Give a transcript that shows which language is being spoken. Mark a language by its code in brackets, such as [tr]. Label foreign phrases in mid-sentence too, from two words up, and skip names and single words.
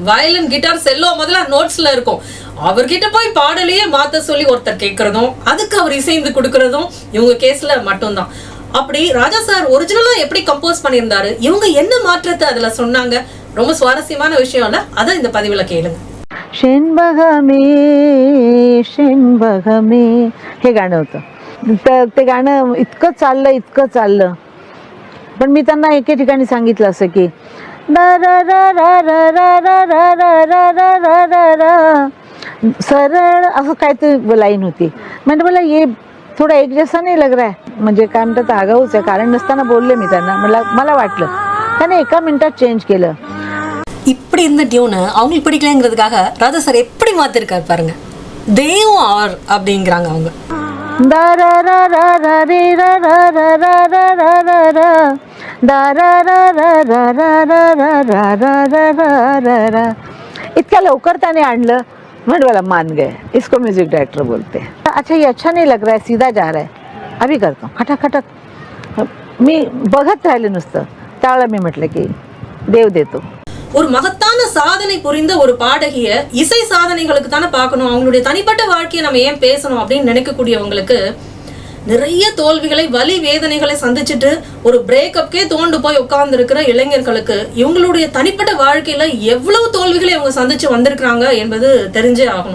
[ta] வயலின், கிட்டார், செல்லோ முதல்ல நோட்ஸ்ல இருக்கும். அவர்கிட்ட போய் பாடலையே மாத்த சொல்லி ஒருத்தர் கேட்கறதும் அதுக்கு அவர் இசைந்து கொடுக்கறதும் இவங்க கேஸ்ல மட்டும்தான். அப்படி ராஜா சார் ஒரிஜினலா எப்படி கம்போஸ் பண்ணியிருந்தாரு, இவங்க என்ன மாற்றத்தை அதுல சொன்னாங்க, ரொம்ப சுவாரஸ்யமான விஷயம் இல்ல? அதை இந்த பதிவுல கேளுங்க. செண்பகமே செண்பகமே [mr] हे गाणं होतं. तर ते गाणं इतकं चाललं पण मी त्यांना एके ठिकाणी सांगितलं असं की सरळ असं काहीतरी लाईन होती. म्हणजे मला [hi] ये थोडा एक जैसा नहीं लग रहा है. [mr] म्हणजे काय म्हणतात आगाऊच आहे, कारण नसताना बोलले मी त्यांना. मला वाटलं त्याने एका मिनिटात चेंज केलं. [ta] இப்படி இந்த டியூனை அவங்களுக்கு பிடிக்கலங்கிறதுக்காக ராஜா சார் எப்படி மாத்திருக்காரு பாருங்க. தெய்வம் ஆர் அப்படிங்கிறாங்க அவங்க. [mr] इतक्या लवकर त्याने आणलं. म्हणजे मला [hi] मान गए. इसको म्यूजिक डायरेक्टर बोलते. अच्छा ये अच्छा नहीं लग रहा है, सीधा जा रहा है, अभी करता हूँ खटाखटक. [mr] मी बघत राहिले नुसतं. त्यावेळेला मी म्हटलं की देव देतो. [ta] ஒரு மகத்தான சாதனை புரிந்த ஒரு பாடகிய இசை சாதனைகளுக்கு தானே பார்க்கணும். அவங்களுடைய தனிப்பட்ட வாழ்க்கையை நம்ம ஏன் பேசணும் அப்படின்னு நினைக்கக்கூடியவங்களுக்கு நிறைய தோல்விகளை வலி வேதனைகளை சந்திச்சுட்டு ஒரு பிரேக்கப்கே தோண்டு போய் உட்கார்ந்து இருக்கிற இளைஞர்களுக்கு இவங்களுடைய தனிப்பட்ட வாழ்க்கையில எவ்வளவு தோல்விகளை இவங்க சந்திச்சு வந்திருக்காங்க என்பது தெரிஞ்சே ஆகணும்.